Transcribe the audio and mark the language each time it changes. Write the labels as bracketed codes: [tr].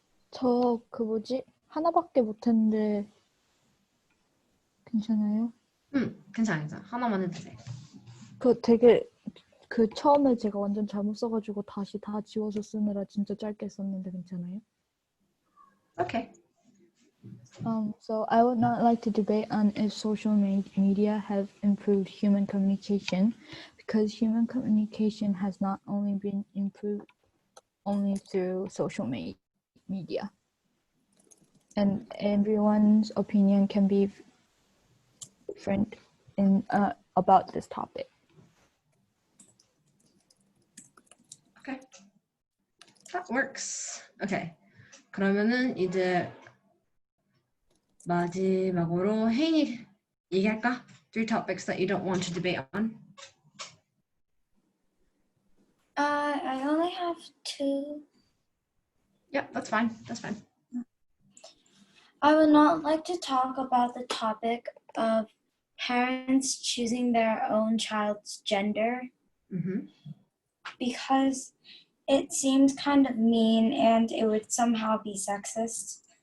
[ko] 저 하나밖에 못했는데 괜찮아요? 괜찮아. 하나만 해도 돼. 처음에 제가 완전 잘못 써가지고 다시 다 지워서 쓰느라 진짜 짧게 썼는데 괜찮아요? [en] Okay. So I would not like to debate on if social media have improved human communication, because human communication has not only been improved only through social media. And everyone's opinion can be different about this topic. Okay. That works. Okay. [ko] 그러면은 이제 마지막으로 혜인이 얘기할까? [en] 3 topics that you don't want to debate on. I only have 2. Yep, that's fine. That's fine. I would not like to talk about the topic of parents choosing their own child's gender because it seems kind of mean and it would somehow be sexist.